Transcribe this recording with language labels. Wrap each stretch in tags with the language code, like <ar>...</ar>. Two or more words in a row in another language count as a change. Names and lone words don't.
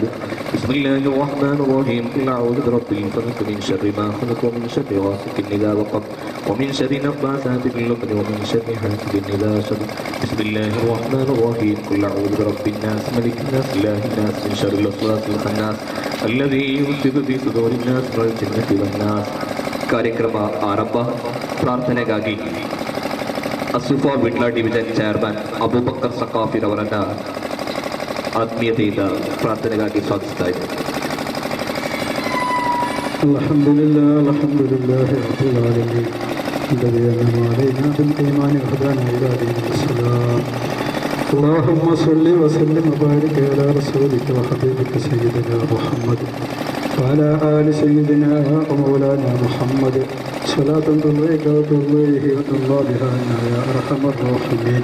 <ar>بسم الله الرحمن الرحيم قل أعوذ برب الفلق من شر ما خلق ومن شر غاسق إذا وقب ومن شر النفاثات في العقد ومن شر حاسد إذا حسد. بسم الله الرحمن الرحيم قل أعوذ برب الناس ملك الناس إله الناس من شر الوسواس الخناس الذي يوسوس في صدور الناس من الجنة والناس.</ar> <kn>ಕಾರ್ಯಕ್ರಮ ಆರಂಭ. ಪ್ರಾರ್ಥನೆಗಾಗಿ ಅಸುಫಾ ವಿಟ್ಲ</kn> <en>division chairman</en> <kn>ಅಬೂಬಕರ್ ಸಕಾಫಿರವರನ್ನು ಆತ್ಮೀಯತೆಯಿಂದ ಪ್ರಾರ್ಥನೆಗಾಗಿ ಸ್ವಾಗತಿಸ್ತಾ ಇದ್ದೇನೆ.</kn> <ar>الحمد لله رب العالمين الذي أنعم علينا بالإيمان وهدانا إلى دين الإسلام. اللهم صل وسلم وبارك على رسولك وحبيبك سيدنا محمد وعلى آل سيدنا ومولانا محمد صلاة ترضيك وترضيه وترضى بها عنا يا أرحم الراحمين.</ar>